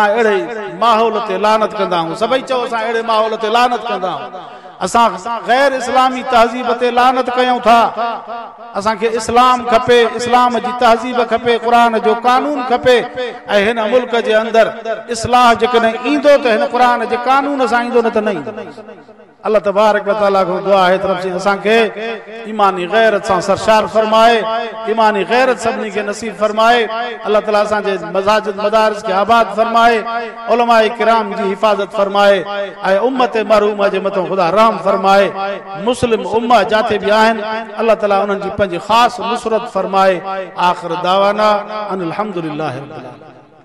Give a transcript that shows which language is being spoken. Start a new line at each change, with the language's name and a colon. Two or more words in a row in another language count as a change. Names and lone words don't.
Sindhi: अहिड़े माहौल ते लानत कंदा आहियूं सभई चओ असां अहिड़े माहौल ते लानत कंदा आहियूं असां गैर इस्लामी तहज़ीब ते लानत कयूं था असांखे इस्लाम खपे इस्लाम जी तहज़ीब खपे क़ुरान जो कानून खपे ऐं हिन मुल्क जे अंदरि इस्लाह जेकॾहिं ईंदो त हिन क़ुरान जे कानून सां ईंदो न त न ईंदो
Arabic: الله تبارك وتعالى
Sindhi: को दुआ है तरफ से असांखे ईमानी गैरत सां सरशार फरमाए ईमानी गैरत सभिनी खे नसीब फरमाए अल्लाह ताला असांजे मसाजिद मदारिस खे आबाद फरमाए उलमाए किराम जी हिफ़ाज़त फरमाए ऐं उम्मत मरहूम जे मथां ख़ुदा रहम फरमाए मुस्लिम उम्मा जाते भी आहिनि अल्लाह ताला उन्हनि जी पंहिंजी ख़ासि नुसरत फरमाए
Arabic: آخر دعوانا أن الحمد لله رب العالمين.